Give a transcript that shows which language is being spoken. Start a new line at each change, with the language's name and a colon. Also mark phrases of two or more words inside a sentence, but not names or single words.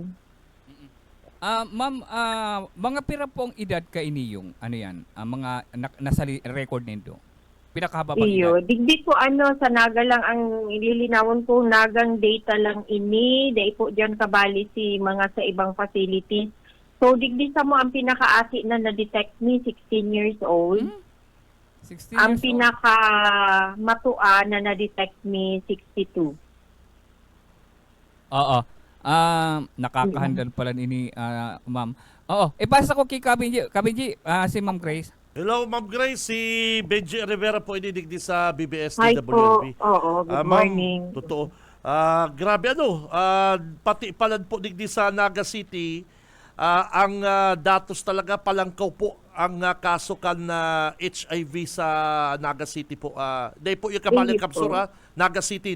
Bikol: Ma'am, mga pira pong edad ka iniyong, ano yan, mga nasa record nito? Pinakahaba bang Iyo, edad? digdi ko sa Naga lang ang ililinawon ko, Nagang data lang ini, dahil po dyan kabali si mga sa ibang facilities. So, digdi sa mo ang pinakaasi na na-detect me,
English: 16 years old.
Bikol: 16 Ang
English: years old.
Bikol: pinaka-matua na na-detect me, 62. Oo. Nakakahandle pala ini, ma'am. Oo. Ipasa ko kay Kabinji. Kabinji, si Ma'am Grace. Hello, Ma'am Grace. Si Benji Rivera po inidigdi sa BBS
English: Hi
Bikol: DWLB. po. Oo,
English: good
Bikol: Ma'am,
English: morning.
Bikol: totoo. Grabe pati palad po digdi sa Naga City, ang datos talaga palangkaw po ang kaso kan na HIV sa Naga City po. Dahil po yung kamaling
Filipino: Hindi po.
Bikol: kapsura, Naga City.